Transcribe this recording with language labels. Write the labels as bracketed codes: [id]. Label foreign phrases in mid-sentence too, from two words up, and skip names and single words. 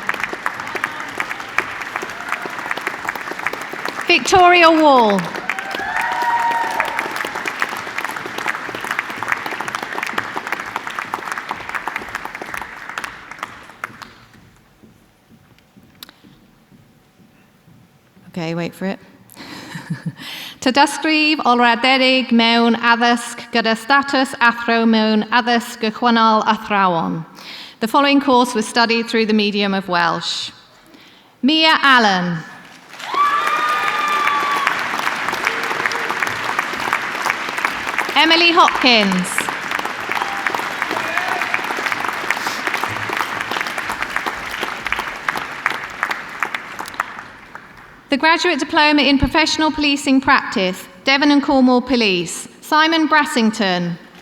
[en] Victoria Wall. Okay, wait for it. [cy] Tydysgrif olraderig mewn addysg gyda status athro mewn addysg gychwynnol athrawon. [en] The following course was studied through the medium of Welsh. Mia Allen. Emily Hopkins. The Graduate Diploma in Professional Policing Practice, Devon and Cornwall Police, Simon Brassington.